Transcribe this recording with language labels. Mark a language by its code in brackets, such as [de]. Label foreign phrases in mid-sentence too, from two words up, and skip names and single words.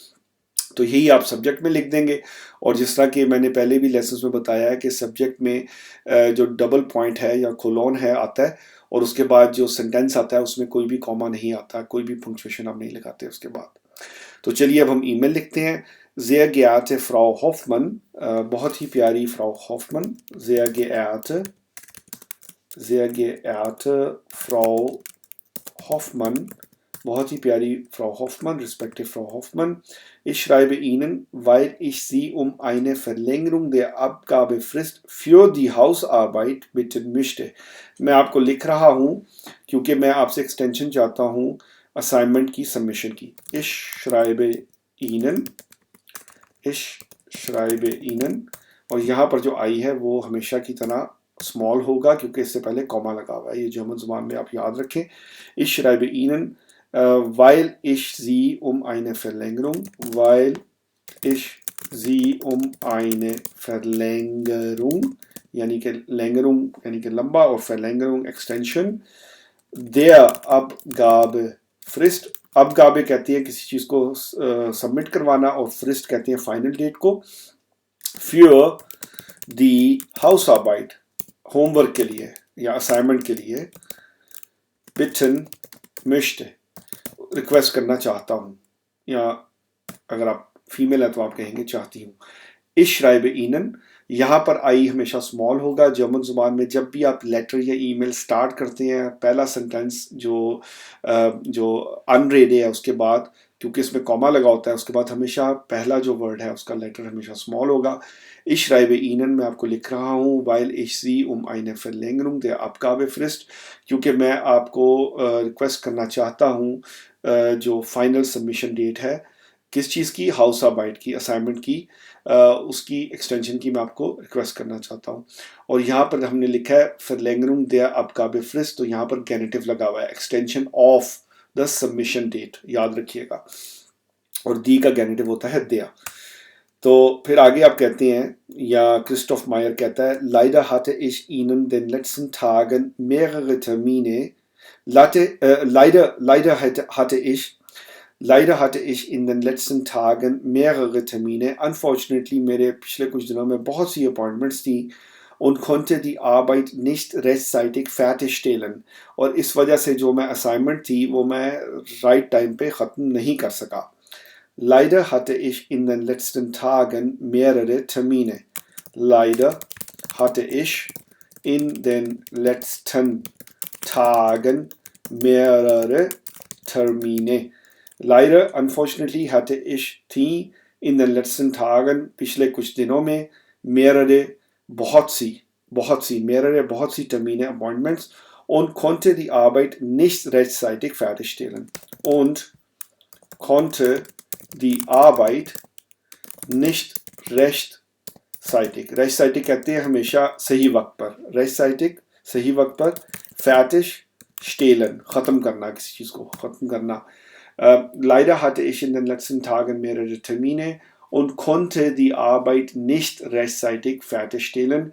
[hi] तो यही आप सब्जेक्ट में लिख देंगे। और जिस तरह कि मैंने पहले भी लेसन्स में बताया है कि सब्जेक्ट में जो [en] double point [hi] है या कोलोन है आता है, और उसके बाद जो सेंटेंस आता है उसमें कोई भी कॉमा नहीं आता, कोई भी पंक्चुएशन आप नहीं लगाते उसके बाद। तो चलिए अब हम ईमेल लिखते हैं। [de] Sehr geehrte Frau Hoffmann, [hi] बहुत ही प्यारी फ्राउ हॉफमन, [de] sehr geehrte Frau Hoffmann, [hi] बहुत ही प्यारी Frau Hoffmann, respective Frau Hoffmann. [de] Ich schreibe Ihnen, weil ich Sie eine Verlängerung der Abgabefrist für die Hausarbeit bitten möchte. [hi] मैं आपको लिख रहा हूँ क्योंकि मैं आपसे एक्सटेंशन चाहता हूँ असाइनमेंट की सबमिशन की। [de] Ich schreibe Ihnen, ich schreibe Ihnen, [hi] और यहाँ पर जो आई है वो हमेशा की तरह स्मॉल होगा क्योंकि इससे पहले कॉमा लगा हुआ है, ये जर्मन ज़ुबान में आप याद रखें। [de] Ich schreibe Ihnen, weil ich Sie eine Verlängerung, weil ich Sie eine Verlängerung, [hi] यानी कि Längerung यानी कि लंबा, और Verlängerung एक्सटेंशन, [de] der Abgabefrist, [hi] Abgabe कहती है किसी चीज़ को सबमिट करवाना, और फ्रिस्ट कहती है फाइनल डेट को। [de] für die Hausarbeit, [hi] होमवर्क के लिए या असाइनमेंट के लिए, [de] bitten möchte, [hi] रिक्वेस्ट करना चाहता हूँ, या अगर आप फीमेल है तो आप कहेंगे चाहती हूँ। [de] Ich schreibe Ihnen, [hi] यहाँ पर आई हमेशा स्मॉल होगा। जर्मन ज़ुबान में जब भी आप लेटर या ईमेल स्टार्ट करते हैं, पहला सेंटेंस जो अनरेड है उसके बाद, क्योंकि इसमें कॉमा लगा होता है, उसके बाद हमेशा पहला जो वर्ड है उसका लेटर हमेशा स्मॉल होगा। [de] Ich schreibe Ihnen, [hi] मैं आपको लिख रहा हूँ, [de] weil ich Sie eine Verlängerung der Abgabefrist, [hi] क्योंकि मैं आपको रिक्वेस्ट करना चाहता हूँ जो [en] final submission date [hi] है किस चीज़ की, [de] Haus Arbeit [hi] की, असाइनमेंट की, उसकी एक्सटेंशन की मैं आपको रिक्वेस्ट करना चाहता हूँ। और यहाँ पर हमने लिखा है [de] Verlängerung der Abgabefrist, [hi] तो यहाँ पर गेनेटिव लगा हुआ है, [en] extension of the submission date, [hi] याद रखिएगा। और दी का गेनेटिव होता है der। तो फिर आगे आप कहते हैं, या क्रिस्टोफ मायर कहता है, [de] Leider hatte ich Ihnen den letzten Tagen mehrere Termine, Leider hatte ich in den letzten Tagen mehrere Termine. [en] Unfortunately, [hi] मेरे पिछले कुछ दिनों में बहुत सी अपॉइंटमेंट्स थी [de] und konnte die Arbeit nicht rechtzeitig fertigstellen. [hi] और इस वजह से जो मैं असाइनमेंट थी वो मैं [en] right time [hi] पे ख़त्म नहीं कर सका। [de] Leider hatte ich in den letzten Tagen mehrere Termine. Leider hatte ich in den letzten Tagen mehrere Termine. Leider, unfortunately, hatte ich थी in den letzten Tagen, [hi] पिछले कुछ दिनों में, [de] mehrere [hi] बहुत सी [de] mehrere, [hi] बहुत सी [de] Termine, Appointments und konnte die Arbeit nicht rechtzeitig fertigstellen. Und konnte die Arbeit nicht rechtzeitig [hi] कहते हैं हमेशा सही वक्त पर, rechtzeitig सही वक्त पर, [de] fertig stehlen, [hi] ख़त्म करना, किसी चीज़ को ख़त्म करना. [de] Leider hatte ich in den letzten Tagen mehrere Termine und konnte die Arbeit nicht rechtzeitig fertigstellen.